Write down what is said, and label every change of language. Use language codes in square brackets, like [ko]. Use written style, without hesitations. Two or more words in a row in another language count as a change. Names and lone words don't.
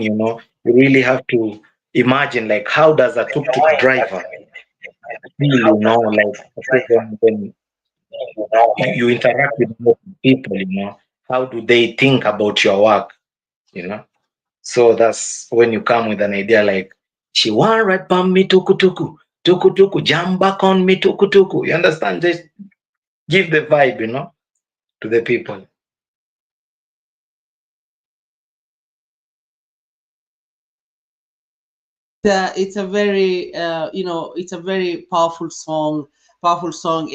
[en] You really have to imagine like how does a tuk-tuk driver feel. Like okay, when you interact with most people. How do they think about your work? You know. So that's when you come with an idea like, she want right from me tuku tuku, tuku tuku, jump back on me tuku tuku. You understand? Just give the vibe, to the people. It's a very it's a very powerful song.